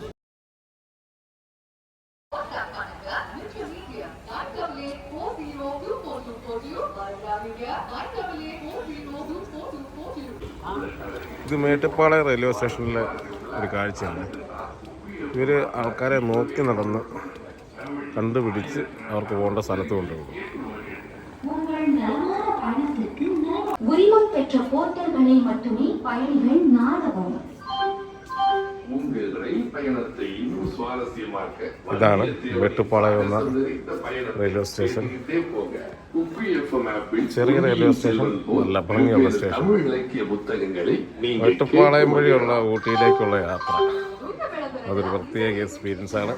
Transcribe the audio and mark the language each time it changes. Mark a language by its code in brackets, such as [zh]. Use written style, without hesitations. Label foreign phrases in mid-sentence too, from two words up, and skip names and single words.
[ml] ഇത് മേട്ടുപ്പാളയം റെയിൽവേ സ്റ്റേഷനിലെ ഒരു കാഴ്ചയാണ്. ഇവർ ആൾക്കാരെ നോക്കി നടന്ന് കണ്ടുപിടിച്ച് അവർക്ക് പോകേണ്ട സ്ഥലത്ത് കൊണ്ടുപോകും. [ta] உரிமம் பெற்ற போர்ட்டல்களை மட்டுமே பயணிகள் நாடவும். [ml] ഇതാണ് മേട്ടുപ്പാളയം എന്ന റെയിൽവേ സ്റ്റേഷൻ. ചെറിയ റെയിൽവേ സ്റ്റേഷൻ, നല്ല ഭംഗിയുള്ള സ്റ്റേഷൻ. മേട്ടുപ്പാളയം വഴിയുള്ള ഊട്ടിയിലേക്കുള്ള യാത്ര അതൊരു പ്രത്യേക എക്സ്പീരിയൻസ് ആണ്.